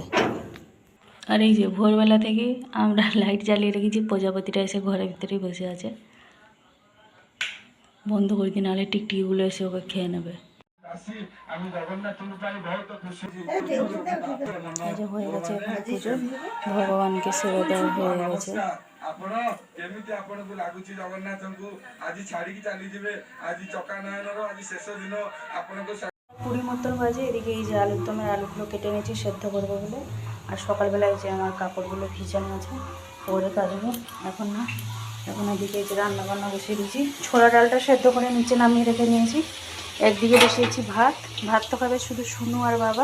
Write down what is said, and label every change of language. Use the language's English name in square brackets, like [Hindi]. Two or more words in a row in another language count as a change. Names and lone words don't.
[Bangla] আর এই যে ভোরবেলা থেকে আমরা লাইট জ্বালিয়ে রেখেছি, প্রজাপতিটা এসে ঘরের ভিতরেই বসে আছে। বন্ধ করে দিন, নাহলে টিকটিকিগুলো এসে ওকে খেয়ে নেবে। এই যে হয়ে গেছে এখন পুজো, ভগবানকে সেবা দেওয়া হয়ে গেছে। [Odia] ଆପଣ କେମିତି ଆପଣଙ୍କୁ ଲାଗୁଛି ଜଗନ୍ନାଥଙ୍କୁ ଆଜି ଛାଡିକି ଚାଲିଯିବେ, ଆଜି ଚକା ନୟନର ଆଜି ଶେଷ ଦିନ ଆପଣଙ୍କୁ [Bangla] 20 মতন বাজে। এদিকে এই যে আলুরদমের আলুগুলো কেটে নিয়েছি সেদ্ধ করবো বলে, আর সকালবেলায় যে আমার কাপড়গুলো ভিজানো আছে পরে কাচবো, এখন না। এখন এদিকে এই যে রান্না বান্না বসিয়ে দিয়েছি, ছোলা ডালটা সেদ্ধ করে নিচে নামিয়ে রেখে নিয়েছি। একদিকে বসিয়েছি ভাত, ভাত তো খাবে শুধু শুনু আর বাবা।